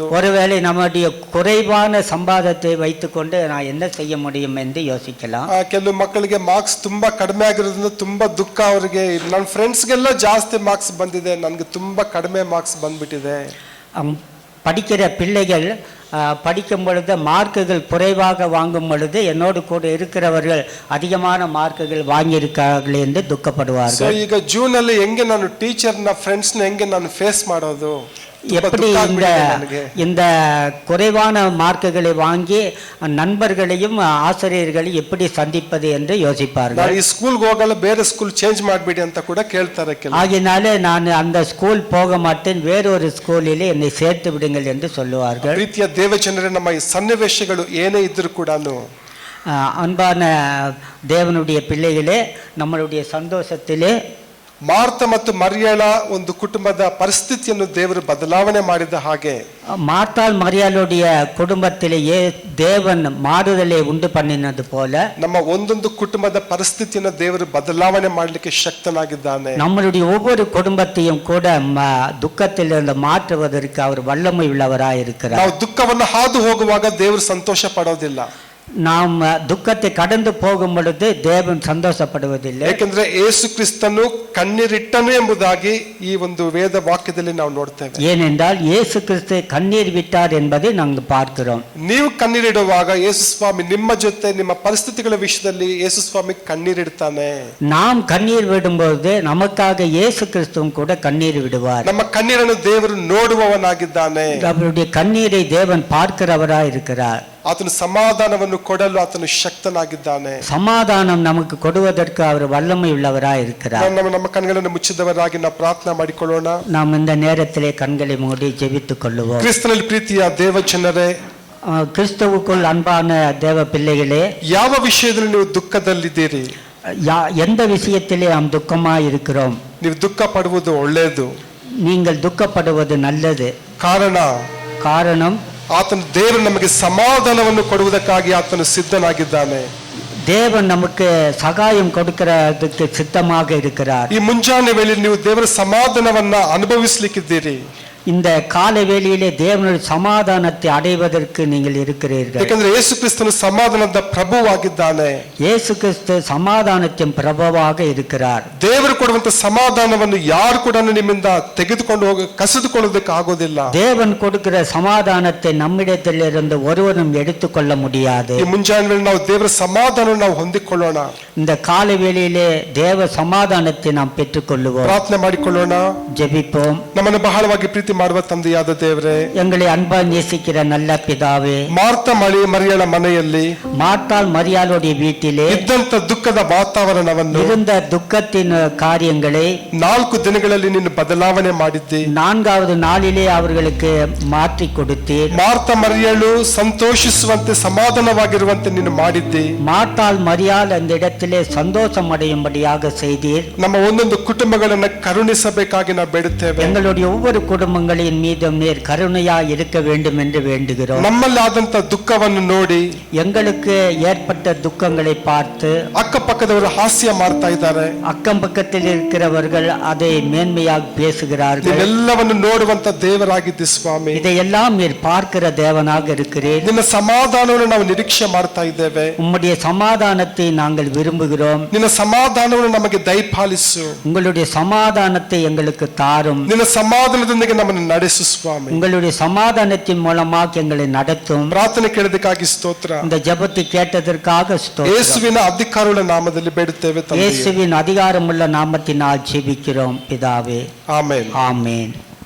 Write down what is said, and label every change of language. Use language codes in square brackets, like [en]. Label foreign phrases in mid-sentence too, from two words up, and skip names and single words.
[ta] ஒருவேளை நம்முடைய குறைவான சம்பாதத்தை வைத்துக்கொண்டு நான் என்ன செய்ய முடியும் என்று யோசிக்கலாம். [kn] ಕೆಲವು ಮಕ್ಕಳಿಗೆ ಮಾರ್ಕ್ಸ್ ತುಂಬಾ ಕಡಿಮೆ ಆಗಿರೋದ್ರಿಂದ ತುಂಬಾ ದುಃಖ ಅವರಿಗೆ. ನನ್ನ ಫ್ರೆಂಡ್ಸ್ಗೆಲ್ಲ ಜಾಸ್ತಿ ಮಾರ್ಕ್ಸ್ ಬಂದಿದೆ, ನನಗೆ ತುಂಬಾ ಕಡಿಮೆ ಮಾರ್ಕ್ಸ್ ಬಂದ್ಬಿಟ್ಟಿದೆ. [ta] படிக்கிற பிள்ளைகள் படிக்கும் பொழுது மார்க்குகள் குறைவாக வாங்கும் பொழுது என்னோடு கூட இருக்கிறவர்கள் அதிகமான மார்க்குகள் வாங்கியிருக்கார்கள் என்று துக்கப்படுவார்கள். [kn] ಈಗ ಜೂನ್ ಅಲ್ಲಿ ಹೆಂಗೆ ನಾನು ಟೀಚರ್ನ ಫ್ರೆಂಡ್ಸ್ನ ಹೆಂಗೆ ನಾನು ಫೇಸ್ ಮಾಡೋದು, [ta] எப்படி இந்த குறைவான மார்க்குகளை வாங்கி நண்பர்களையும் ஆசிரியர்களையும் எப்படி சந்திப்பது என்று யோசிப்பார்கள். [kn] ಈ ಸ್ಕೂಲ್ಗೆ ಹೋಗಲ್ಲ, ಬೇರೆ [en] school change [kn] ಮಾಡ್ಬಿಡಿ ಅಂತ ಕೂಡ ಕೇಳ್ತಾರೆ. [ta] ஆகினாலே நான் அந்த ஸ்கூல் போக மாட்டேன், வேறொரு ஸ்கூலிலே என்னை சேர்த்து விடுங்கள் என்று சொல்லுவார்கள். [kn] ಪ್ರೀತಿಯ ದೇವಜನರೇ, ನಮ್ಮ ಈ ಸನ್ನಿವೇಶಗಳು ಏನೇ ಇದ್ರೂ ಕೂಡ [ta] அன்பான தேவனுடைய பிள்ளைகளே, நம்மளுடைய சந்தோஷத்திலே [kn] ಮಾರ್ತ ಮತ್ತು ಮರಿಯಳ ಒಂದು ಕುಟುಂಬದ ಪರಿಸ್ಥಿತಿಯನ್ನು ದೇವರು ಬದಲಾವಣೆ ಮಾಡಿದ ಹಾಗೆ [ta] மார்த்தாள் மரியாளுடைய குடும்பத்திலேயே தேவன் மாறுதலை உண்டு பண்ணினது போல [kn] ನಮ್ಮ ಒಂದೊಂದು ಕುಟುಂಬದ ಪರಿಸ್ಥಿತಿಯನ್ನು ದೇವರು ಬದಲಾವಣೆ ಮಾಡಲಿಕ್ಕೆ ಶಕ್ತನಾಗಿದ್ದಾನೆ. [ta] நம்மளுடைய ஒவ்வொரு குடும்பத்தையும் கூட துக்கத்திலிருந்து மாற்றுவதற்கு அவர் வல்லமை உள்ளவராய் இருக்கிறார். [kn] ನಾವು ದುಃಖವನ್ನು ಹಾದು ಹೋಗುವಾಗ ದೇವರು ಸಂತೋಷ ಪಡೋದಿಲ್ಲ. [ta] நாம் துக்கத்தை கடந்து போகும் பொழுது தேவன் சந்தோಷப்படுவதில்லை. [kn] ಯಾಕಂದ್ರೆ ಯೇಸು ಕ್ರಿಸ್ತನು ಕಣ್ಣೀರಿಟ್ಟನು ಎಂಬುದಾಗಿ ಈ ಒಂದು ವೇದ ವಾಕ್ಯದಲ್ಲಿ ನಾವು ನೋಡ್ತೇವೆ. [ta] ஏனென்றால் இயேசு கிறிஸ்து கண்ணீர் விட்டார் என்பதை நாங்கள் பார்க்கிறோம். [kn] ನೀವು ಕಣ್ಣೀರಿಡುವಾಗ ಯೇಸು ಸ್ವಾಮಿ ನಿಮ್ಮ ಜೊತೆ ನಿಮ್ಮ ಪರಿಸ್ಥಿತಿಗಳ ವಿಷಯದಲ್ಲಿ ಯೇಸು ಸ್ವಾಮಿ ಕಣ್ಣೀರಿಡ್ತಾನೆ. [ta] நாம் கண்ணீர் விடும்போது நமக்காக இயேசு கிறிஸ்துவும் கூட கண்ணீர் விடுவார். [kn] ನಮ್ಮ ಕಣ್ಣೀರನ್ನು ದೇವರು ನೋಡುವವನಾಗಿದ್ದಾನೆ. [ta] அவருடைய கண்ணீரை தேவன் பார்க்கிறவராய் இருக்கிறார். [kn] ಆತನು ಸಮಾಧಾನವನ್ನು ಕೊಡಲು ಆತನು ಶಕ್ತನಾಗಿದ್ದಾನೆ. [ta] சமாதானம் நமக்கு கொடுவதற்கு அவர் வல்லமை உள்ளவராய் இருக்கிறார். [kn] ನಮ್ಮ ಕಣ್ಗಳನ್ನು ಮುಚ್ಚಿದವರಾಗಿ ನಾವು ಪ್ರಾರ್ಥನೆ ಮಾಡಿಕೊಳ್ಳೋಣ. [ta] நாம் இந்த நேரத்திலே கண்களை மூடி ஜெபித்துக் கொள்ளுவோம். [kn] ಕ್ರಿಸ್ತನಲ್ಲಿ ಪ್ರೀತಿಯ ದೇವಜನರೇ, [ta] கிறிஸ்துவுக்குள் அன்பான தேவ பிள்ளைகளே, [kn] ಯಾವ ವಿಷಯದಲ್ಲಿ ನೀವು ದುಃಖದಲ್ಲಿದ್ದೀರಿ? [ta] எந்த விஷயத்திலே நாம் துக்கமாய் இருக்கிறோம்? [kn] ನೀವು ದುಃಖ ಪಡುವುದು ಒಳ್ಳೆಯದು. [ta] நீங்கள் துக்கப்படுவது நல்லது. காரணம் [kn] ಆತನು ದೇವರು ನಮಗೆ ಸಮಾಧಾನವನ್ನು ಕೊಡುವುದಕ್ಕಾಗಿ ಆತನು ಸಿದ್ಧನಾಗಿದ್ದಾನೆ. [ta] தேவன் நமக்கு சகாயம் கொடுக்கிறதுக்கு சித்தமாக இருக்கிறார். [kn] ಈ ಮುಂಜಾನೆ ವೇಳೆಯಲ್ಲಿ ನೀವು ದೇವರ ಸಮಾಧಾನವನ್ನ ಅನುಭವಿಸಲಿಕ್ಕಿದ್ದೀರಿ. [ta] இந்த கால வேளையிலே தேவனுடைய சமாதானத்தை அடைவதற்கு நீங்கள் இருக்கிறீர்கள். [kn] ಯಾಕಂದ್ರೆ ಯೇಸು ಕ್ರಿಸ್ತನು ಸಮಾಧಾನದ ಪ್ರಭುವಾಗಿದ್ದಾನೆ. [ta] இயேசு கிறிஸ்து சமாதானத்தின் பிரபுவாக இருக்கிறார். [kn] ದೇವರು ಕೊಡುವಂತ ಸಮಾಧಾನವನ್ನು ಯಾರು ಕೂಡ ನಿಮ್ಮಿಂದ ತೆಗೆದುಕೊಂಡು ಕಸಿದುಕೊಳ್ಳೋದಕ್ಕೆ ಆಗೋದಿಲ್ಲ. [ta] தேவன் கொடுக்கிற சமாதானத்தை நம்மிடத்திலிருந்து ஒருவரும் எடுத்துக்கொள்ள முடியாது. [kn] ಈ ಮುಂಜಾನೆ ನಾವು ದೇವರ ಸಮಾಧಾನವನ್ನು ನಾವು ಹೊಂದಿಕೊಳ್ಳೋಣ. [ta] இந்த கால வேளையிலே தேவ சமாதானத்தை நாம் பெற்றுக்கொள்ளுவோம். [kn] ಪ್ರಾರ್ಥನೆ ಮಾಡಿಕೊಳ್ಳೋಣ, [ta] ஜெபிப்போம். [kn] ನಮ್ಮನ್ನು ಬಹಳವಾಗಿ ಪ್ರೀತಿ ಮಾಡುವ ತಂದೆಯಾದ ದೇವರೇ, [ta] எங்களை அன்பா நேசிக்கிற நல்ல பிதாவே, [kn] ಮಾರ್ತ ಮರಿಯಳ ಮನೆಯಲ್ಲಿ [ta] மார்த்தாள் மரியாளுடைய வீட்டிலே [kn] ಇದ್ದಂತ ದುಃಖದ ವಾತಾವರಣವನ್ನು [ta] இருந்த துக்கத்தின் காரியங்களை [kn] 4 ದಿನಗಳಲ್ಲಿ ನೀನು ಬದಲಾವಣೆ ಮಾಡಿದ್ದಿ. [ta] 4வது நாளிலே அவர்களுக்கு மாற்றி கொடுத்தீர். [kn] ಮಾರ್ತ ಮರಿಯಳು ಸಂತೋಷಿಸುವಂತೆ ಸಮಾಧಾನವಾಗಿರುವಂತೆ ನೀನು ಮಾಡಿದ್ದಿ. [ta] மார்த்தாள் மரியாள் அந்த இடத்திலே சந்தோஷம் அடையும்படியாக செய்தீர். [kn] ನಮ್ಮ ಒಂದೊಂದು ಕುಟುಂಬಗಳನ್ನು ಕರುಣಿಸಬೇಕಾಗಿ ನಾವು ಬೇಡುತ್ತೇವೆ. [ta] எங்களுடைய ஒவ்வொரு குடும்பங்களின் மீதும் நீர் கருணையா இருக்க வேண்டும் என்று வேண்டுகிறோம். [kn] ನಮ್ಮಲ್ಲಿ ಆದಂತ ದುಃಖವನ್ನು ನೋಡಿ [ta] எங்களுக்கு ஏற்பட்ட துக்கங்களை பார்த்து [kn] ಅಕ್ಕಪಕ್ಕದವರು ಹಾಸ್ಯ ಮಾಡ್ತಾ ಇದ್ದಾರೆ. [ta] அக்கம் பக்கத்தில் இருக்கிறவர்கள் அதை மேன்மையாக பேசுகிறார்கள். [kn] ಎಲ್ಲವನ್ನು ನೋಡುವಂತ ದೇವರಾಗಿದ್ದಿ ಸ್ವಾಮಿ. [ta] இதையெல்லாம் நீர் பார்க்கிற தேவனாக இருக்கிறீர். [kn] ನಿನ್ನ ಸಮಾಧಾನವನ್ನು ನಾವು ನಿರೀಕ್ಷೆ ಮಾಡ್ತಾ ಇದ್ದೇವೆ. [ta] உம்முடைய சமாதானத்தை நாங்கள் விரும்புகிறோம். [kn] ನಿನ್ನ ಸಮಾಧಾನವನ್ನು ನಮಗೆ ದಯಪಾಲಿಸು. [ta] உங்களுடைய சமாதானத்தை எங்களுக்கு தாரும். [kn] ನಿನ್ನ ಸಮಾಧಾನದೊಂದಿಗೆ ನಮ್ಮನ್ನು ನಡೆಸು ಸ್ವಾಮಿ. [ta] உங்களுடைய சமாதானத்தின் மூலமாக எங்களை நடத்தும். [kn] ಪ್ರಾರ್ಥನೆ ಕೇಳಿದಕ್ಕಾಗಿ ಸ್ತೋತ್ರ. [ta] இந்த ஜெபத்தை கேட்டதற்காக ஸ்தோத்திரம். [kn] ಯೇಸುವಿನ ಅಧಿಕಾರವುಳ್ಳ ನಾಮದಲ್ಲಿ ಬೇಡುತ್ತೇವೆ ತಂದೆಯೇ. [ta] இயேசுவின் அதிகாரமுள்ள நாமத்தினால் ஜெபிக்கிறோம் பிதாவே. [kn] ಆಮೆನ್. [ta] ஆமென்.